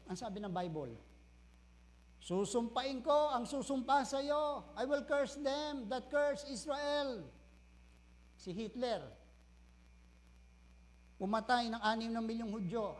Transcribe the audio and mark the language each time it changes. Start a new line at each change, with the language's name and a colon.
Filipino: Ang sabi ng Bible, susumpain ko ang susumpa sa iyo.
English: I will curse them that curse Israel.
Filipino: Si Hitler, pumatay ng 6 na milyong Hudyo.